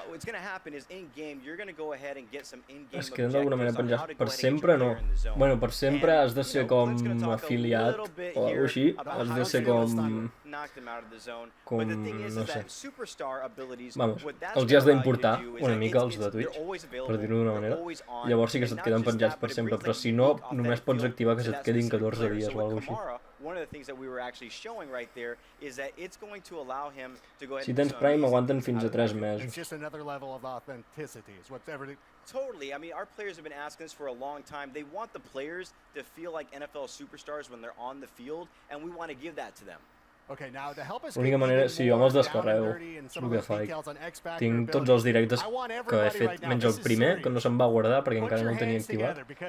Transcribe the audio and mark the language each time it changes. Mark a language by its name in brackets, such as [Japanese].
[English] what's going to happen is in game you're going to go ahead and get some in-game [Catalan] es queden d'alguna manera penjats per sempre, no? Bueno, per sempre has de ser com afiliat o alguna així, has de ser com no sé. [Spanish] Vamos, [Catalan] els hi has d'importar una mica els de Twitch, per dir-ho d'una manera. Llavors sí que se't queden penjats per sempre, però si no, només pots activar que se't quedin 14 dies o alguna així. [English] One of the things that we were actually showing right there is that it's going to allow him to go ahead [Catalan] Si tens Prime aguanten fins a 3 mesos. [English] It's just another level of authenticity. Is what's everything. Totally. I mean, our players have been asking us for a long time. They want the players to feel like NFL superstars when they're on the field, and we want to give that to them. Okay, now to help us [Catalan] L'única manera, si jo me'ls descarrego, el que faig. Tinc tots els directes que he fet, menys el primer, que no se'm va guardar perquè encara no el tenia activat.